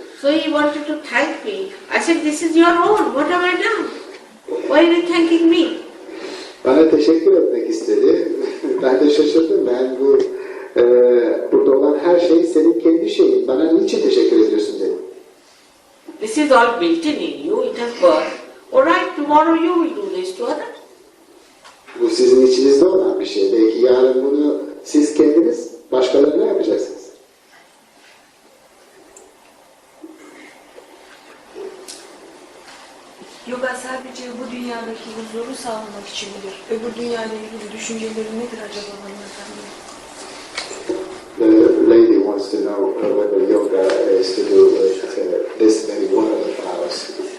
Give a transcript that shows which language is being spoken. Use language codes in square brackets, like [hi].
[en] So he wanted to thank me. I said, "This is your own. What have I done? Why are you thanking me?" [tr] Bana teşekkür etmek istedi. Ben de şaşırdım. Ben bu burada olan her şey senin kendi şeyin. Bana niçin teşekkür ediyorsun dedim. [en] This is all built in you. It has birth. All right, tomorrow you will do this to others. Bu sizin içinizde olan bir şey. Belki yarın bunu siz kendiniz başkalarına yapacaksınız. [tr] Yoga sadece bu dünyadaki huzuru sağlamak için midir? Öbür dünyayla ilgili düşünceleri nedir acaba hanımefendi? [en] The lady wants to know whether yoga is to do with this very world of ours.